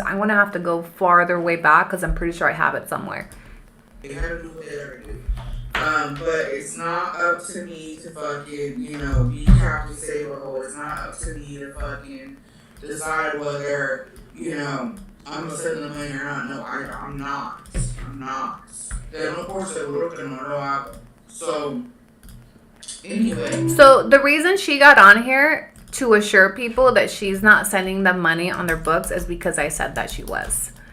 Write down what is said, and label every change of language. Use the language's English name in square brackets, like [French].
[English] I'm going to have to go farther way back because I'm pretty sure I have it somewhere. They had to do what they had to do. But it's not up to me to fucking, you know, be Captain Save a Hole. It's not up to me to fucking decide whether, you know, I'm gonna send the money or not. No, I'm not. I'm not. [Spanish] No por seguro que no lo hago. [English] So, anyway. So the reason she got on here to assure people that she's not sending them money on their books is because I said that she was.